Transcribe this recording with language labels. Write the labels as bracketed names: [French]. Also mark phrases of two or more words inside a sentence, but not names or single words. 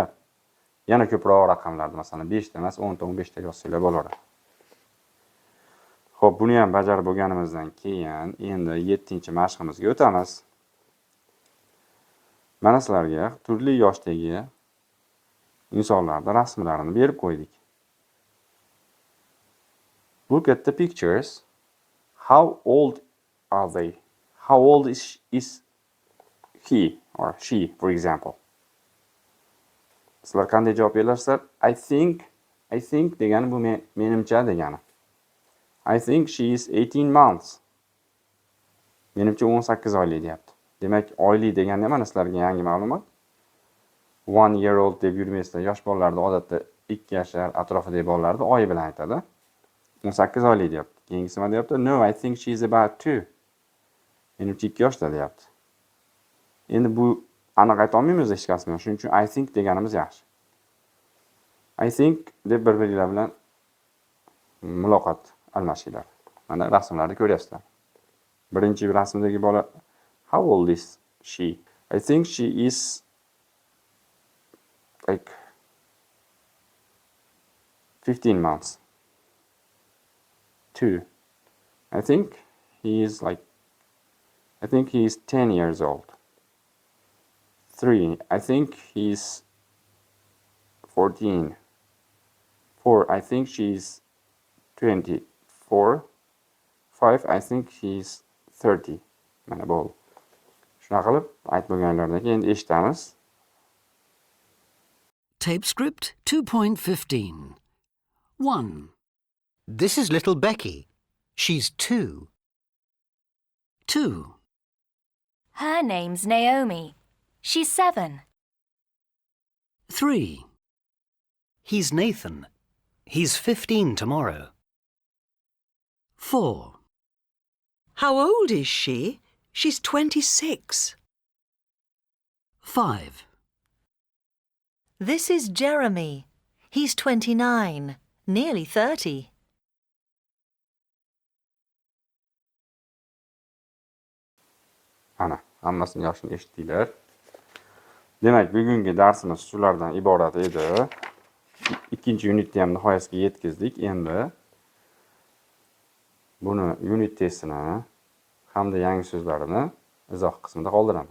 [Uzbek] Yana ko'proq raqamlarni masalan 5 ta emas, 10 ta, 15 ta yozsanglar bo'laveradi. Xo'p, buni ham bajarib bo'lganimizdan keyin endi 7-mashqimizga o'tamiz. Mana sizlarga turli yoshdagi insonlarning rasmlarini berib qo'ydik. [English] Look at the pictures. How old are they? How old is he or she, for example? [Uzbek] Sizlar qanday javob berasizlar? [English] I think [Uzbek] degani bu menimcha degani. [English] I think she is 18 months. [Uzbek] Menimcha 18 oylik deyapti. Demak, oylik deganda mana sizlarga yangi ma'lumot. [English] 1 year old [Uzbek] deb yurmaysizlar. Yosh bolalarni odatda 2 yashar atrofidagi bolalarni oy bilan aytadi. 18 oylik deyapti. Keyingisi nima deyapti? [English] No, I think she is about 2. [Uzbek] Menimcha 2 yoshda deyapti. Endi bu aniq ayta olmaymiz hech qasmi. Shuning uchun [English] I think [Uzbek] deganimiz yaxshi. [English] I think [Uzbek] deb bir-biringlar bilan muloqot almashinglar. Mana rasmlarni ko'ryapsizlar. Birinchi rasmdagi bola [English] how old is she? I think she is like 15 months. 2. I think he is 10 years old. 3. I think he's 14. 4. I think she's 24. 5. I think he's 30. [Uzbek] Mana bo'ldi. Shuna qilib aytib bo'lganlardan keyin eshitamiz. [English] Tape script 2.15. 1, This is little Becky. She's 2. 2, Her name's Naomi. She's 7. 3, He's Nathan. He's 15 tomorrow. 4, How old is she? She's 26. 5, This is Jeremy. He's 29, nearly 30. [Uzbek] Ana, hammasini yaxshi eshitdinglar. Demak, bugungi darsimiz shulardan iborat edi. Ikkinchi unitni ham nihoyasiga yetkazdik. Endi buni unit testini hamda yangi so'zlarini izoh qismida qoldiraman.